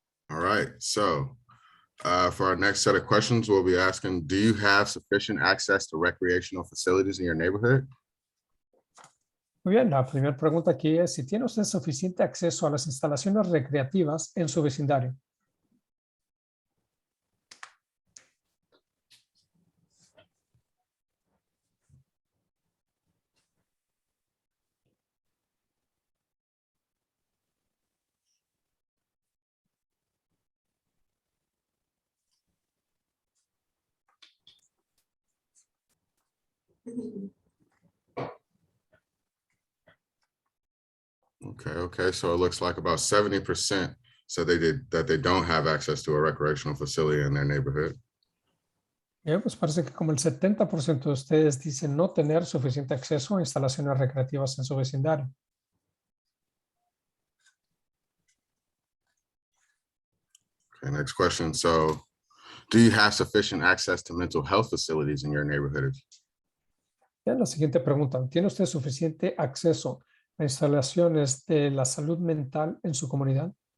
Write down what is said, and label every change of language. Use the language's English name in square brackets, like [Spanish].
[English] All right, so for our next set of questions, we'll be asking, do you have sufficient access to recreational facilities in your neighborhood? [Spanish] Muy bien, la primera pregunta aquí es si tiene usted suficiente acceso a las instalaciones recreativas en su vecindario. [English] Okay. So it looks like about 70% said that they don't have access to a recreational facility in their neighborhood. [Spanish] Bien, pues parece que como el 70% de ustedes dicen no tener suficiente acceso a instalaciones recreativas en su vecindario. [English] Okay, next question. So do you have sufficient access to mental health facilities in your neighborhood? [Spanish] Bien, la siguiente pregunta. ¿Tiene usted suficiente acceso a instalaciones de la salud mental en su comunidad?